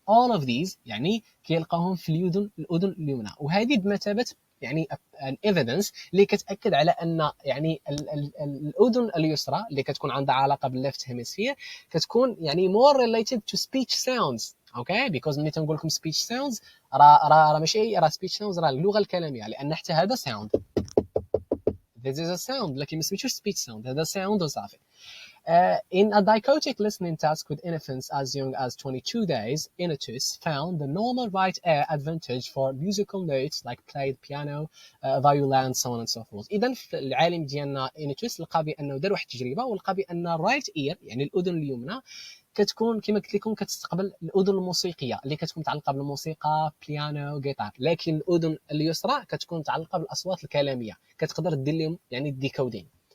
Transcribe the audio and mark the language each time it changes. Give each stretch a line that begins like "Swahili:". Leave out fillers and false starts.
English: all of these
Arabic: يعني كيلقاوهم في الاذن اليمنى، وهذه بمثابه يعني
English: an evidence
Arabic: اللي كتاكد على ان يعني الاذن اليسرى اللي كتكون عندها علاقه بالليفت هيمسفير كتكون يعني
English: more related to speech sounds.
Arabic: اوكي because ملي تنقول لكم speech sounds راه ماشي راه speech sounds راه اللغه الكلاميه، لان حتى هذا sound.
English: This is a sound
Arabic: لكن ما سميتوش
English: speech sound، هذا sound وصافي. In a dichotic listening task with infants as young as 22 days, Inotus found the normal right ear advantage for musical notes like played piano, violin, so on and so forth.
Arabic: إذا العالم ديالنا Inotus لقى بأنه دار واحد التجربة ولقى بأن right ear يعني الأذن اليمنى كتكون كما قلت لكم كتستقبل الاذن الموسيقيه اللي كتكون متعلقه بالموسيقى بيانو جيتار، لكن الاذن اليسرى كتكون متعلقه بالاصوات الكلاميه كتقدر دير لهم يعني الديكودين.